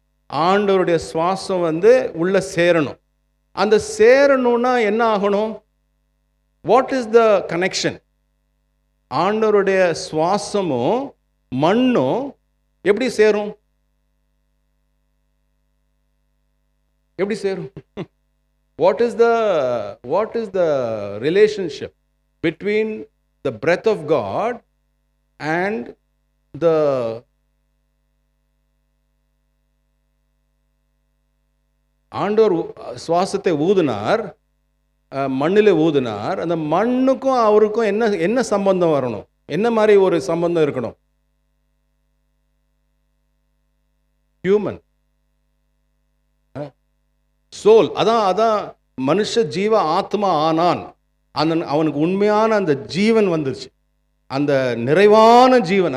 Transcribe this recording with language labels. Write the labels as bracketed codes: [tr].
[ta] ஆண்டவருடைய சுவாசம் வந்து உள்ள சேரணும். அந்த சேரணும்னா என்ன ஆகணும்? [en] What is the connection? [ta] ஆண்டவருடைய சுவாசமும் மண்ணும் எப்படி சேரும்? [en] What is the relationship between the breath of God and the [ta] ஆண்டவர் சுவாசத்தை ஊதினார், மண்ணில் ஊதினார். அந்த மண்ணுக்கும் அவருக்கும் என்ன சம்பந்தம் வரணும்? என்ன மாதிரி ஒரு சம்பந்தம் இருக்கணும்? [en] Human soul. [ta] அதான் மனுஷ ஜீவ ஆத்மா ஆனான். அவனுக்கு உண்மையான அந்த ஜீவன் வந்துருச்சு, அந்த நிறைவான ஜீவன்.